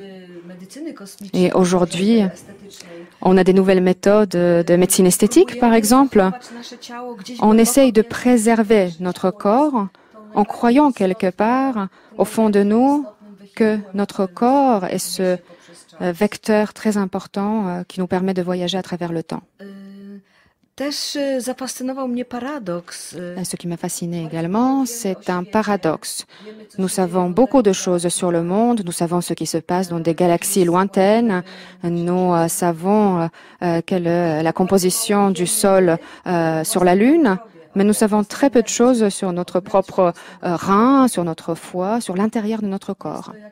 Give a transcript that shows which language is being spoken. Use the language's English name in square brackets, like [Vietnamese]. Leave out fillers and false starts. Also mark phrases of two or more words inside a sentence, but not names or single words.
[French] Et aujourd'hui, on a des nouvelles méthodes de médecine esthétique, par exemple. On essaye de préserver notre corps en croyant quelque part, au fond de nous, que notre corps est ce vecteur très important qui nous permet de voyager à travers le temps. [Polish] Też zafascynował mnie paradoks. [French] Ce qui m'a fasciné également, c'est un paradoxe. Nous savons beaucoup de choses sur le monde, nous savons ce qui se passe dans des galaxies lointaines, nous savons quelle est la composition du sol sur la Lune, mais nous savons très peu de choses sur notre propre rein, sur notre foie, sur l'intérieur de notre corps.